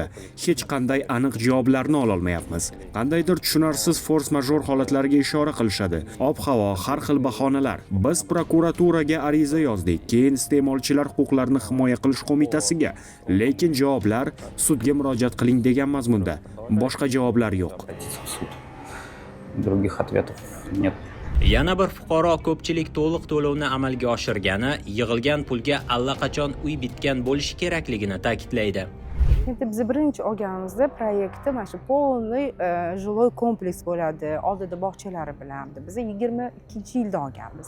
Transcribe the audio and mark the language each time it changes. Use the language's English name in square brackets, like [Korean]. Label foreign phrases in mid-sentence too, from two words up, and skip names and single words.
[Uzbek] Hech qanday aniq javoblarni ola olmayapmiz. Qandaydir tushunarsiz force-major holatlariga ishora qilishadi. Ob-havo, har xil bahonalar. Biz prokuraturaga ariza yozdik, keyin iste'molchilar huquqlarini himoya qilish qo'mitasiga, lekin javoblar sudga murojaat qiling degan mazmunda. Boshqa javoblar yo'q. [Russian] Других ответов нет. [Uzbek] Yana bir fuqaro ko'pchilik to'liq to'lovni amalga oshirgani, yig'ilgan pulga allaqachon uy bitgan bo'lishi kerakligini ta'kidlaydi. Endi biz birinchi olganimizda proyektda mana shu [Russian] полный жилой [Uzbek] kompleks bo'ladi. Oldida bog'chalari bilan. Biz 22-yilda olganmiz.